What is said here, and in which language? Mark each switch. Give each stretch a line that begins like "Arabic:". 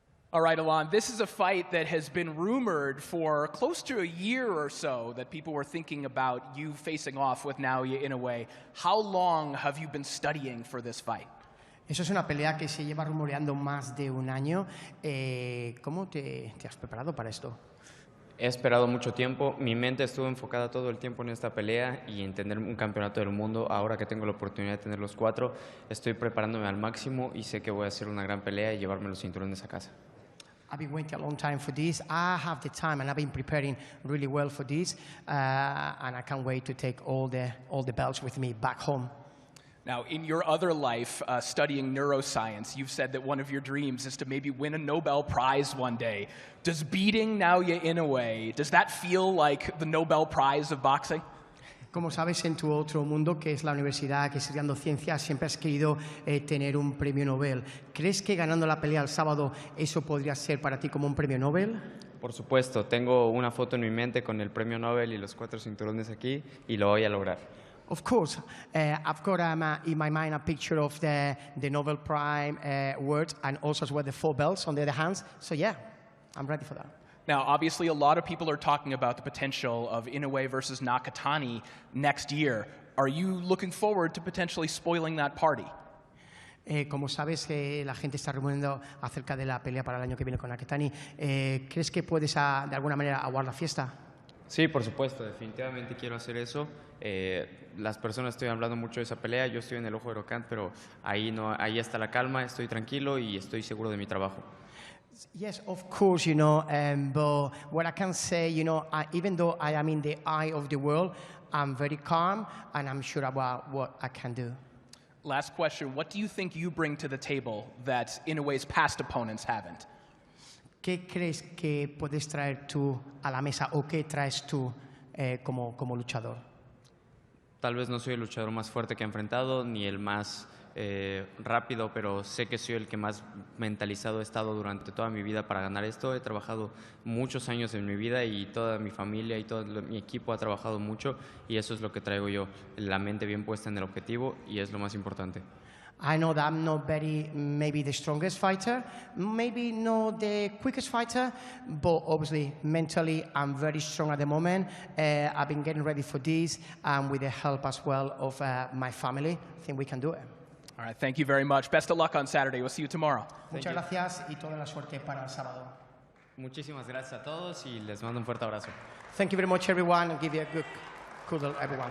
English: All right, Alan, this is a fight that has been rumored for close to a year or so that people were thinking about you facing off with Naoya Inoue. How long have you been studying for this fight?
Spanish: Eso es una pelea que se lleva rumoreando más de un año. ¿Cómo te has preparado para esto? He esperado mucho tiempo, mi mente estuvo enfocada todo el tiempo en esta pelea y en tener un campeonato del mundo. Ahora que tengo la oportunidad de tener los 4, estoy preparándome al máximo y sé que voy a hacer una gran pelea y llevarme los cinturones a casa.
English: I've been waiting a long time for this. I have the time and I've been preparing really well for this. And I can't wait to take all the belts with me back home. Now, in your other life, studying neuroscience, you've said that one of your dreams is to maybe win a Nobel Prize one day. Does beating Naoya Inoue, does that feel like the Nobel Prize of boxing?
Spanish: Como sabes, en tu otro mundo, que es la universidad, que es estudiando ciencias, siempre has querido tener un premio Nobel. ¿Crees que ganando la pelea el sábado eso podría ser para ti como un premio Nobel? Por supuesto, tengo una foto en mi mente con el premio Nobel y los 4 cinturones aquí y lo voy a lograr.
English: Of course, I've got in my mind a picture of the Nobel Prize award and also as well the 4 belts on the other hands. So yeah, I'm ready for that. Now, obviously, a lot of people are talking about the potential of Inoue versus Nakatani next year. Are you looking forward to potentially spoiling that party?
Spanish: Como sabes, la gente está rumoreando acerca de la pelea para el año que viene con Nakatani. ¿Crees que puedes, de alguna manera, aguar la fiesta? Sí, por supuesto, definitivamente quiero hacer eso. Las personas estoy hablando mucho de esa pelea, yo estoy en el ojo de Huracán, pero ahí no, ahí está la calma, estoy tranquilo y estoy seguro de mi trabajo.
English: Yes, of course, but what I can say, even though I am in the eye of the world, I'm very calm and I'm sure about what I can do. Last question, what do you think you bring to the table that Inoue's past opponents haven't?
Spanish: ¿Qué crees que puedes traer tú a la mesa o qué traes tú como luchador? Tal vez no soy el luchador más fuerte que he enfrentado, ni el más rápido, pero sé que soy el que más mentalizado he estado durante toda mi vida para ganar esto. He trabajado muchos años en mi vida y toda mi familia y todo mi equipo ha trabajado mucho y eso es lo que traigo yo, la mente bien puesta en el objetivo y es lo más importante.
English: I know that I'm not maybe the strongest fighter, maybe not the quickest fighter, but obviously mentally I'm very strong at the moment. I've been getting ready for this, and with the help as well of my family, I think we can do it. All right, thank you very much. Best of luck on Saturday. We'll see you tomorrow.
Spanish: Muchas gracias y toda la suerte para el sábado. Muchísimas gracias a todos y les mando un fuerte abrazo.
English: Thank you very much, everyone, and give you a good kudos, everyone.